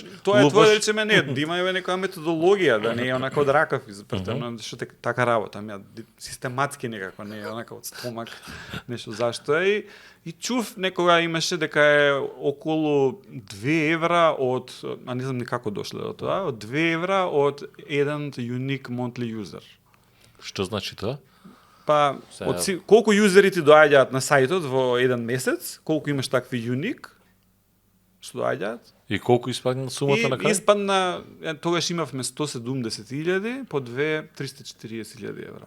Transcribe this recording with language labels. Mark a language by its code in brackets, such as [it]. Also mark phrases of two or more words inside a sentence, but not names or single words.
[mk] тоа е твое речеме не, да има некоја методологија, да не е онака од ракав изпртено, што така работа, систематски некако, не е онака од стомак, нешто зашто е. И чув некога имаше дека е околу 2 евра од, а не знам ни како дошле до тоа, од 2 евра од еден [en] unique monthly user. [mk] Што значи тоа? Па, колку юзери ти доаѓаат на сајтот во еден месец, колку имаш такви unique, што доаѓаат. И колку испадна сумата на крај? Испадна, тогаш имавме 170.000, по 340.000 евра.